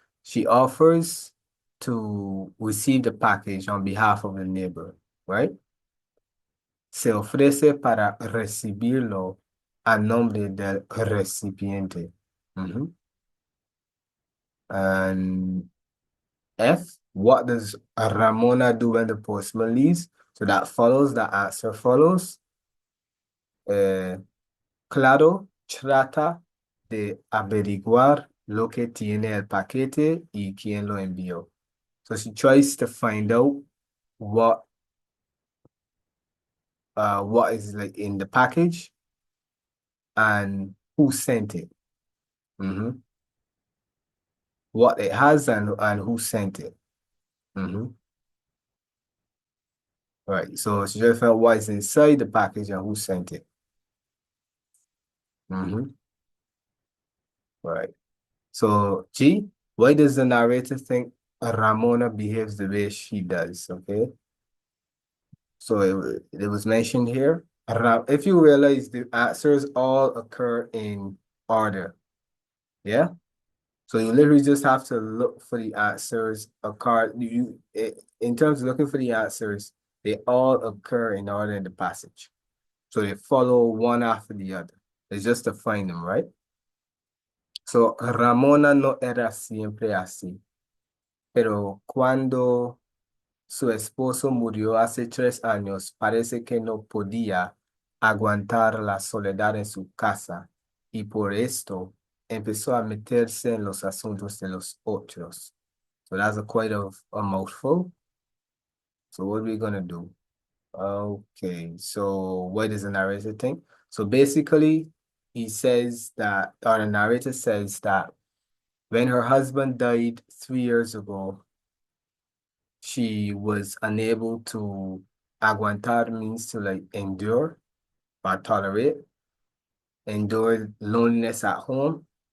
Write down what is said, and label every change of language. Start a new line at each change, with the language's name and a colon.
English: She offers to receive the package on behalf of the neighbor, right?
Spanish: Se ofrece para recibirlo a nombre del recipiente.
English: And F, what does Ramona do when the postman leaves? So that follows, the answer follows.
Spanish: Claro, trata de averiguar lo que tiene el paquete y quién lo envió.
English: So she tries to find out what is like in the package and who sent it. What it has and who sent it. Right. So she just found what is inside the package and who sent it. Right. So G, why does the narrator think Ramona behaves the way she does? Okay. So it was mentioned here. If you realize, the answers all occur in order. Yeah. So you literally just have to look for the answers. In terms of looking for the answers, they all occur in order in the passage. So they follow one after the other. It's just to find them, right?
Spanish: So Ramona no era siempre así. Pero cuando Su esposo murió hace 3 años. Parece que no podía aguantar la soledad en su casa y por esto empezó a meterse en los asuntos de los otros.
English: So that's a mouthful. So what are we gonna do? Okay, so what does the narrator think? So basically, he says that, or the narrator says that when her husband died 3 years ago, she was unable to aguantar means to like endure or tolerate, endure loneliness at home.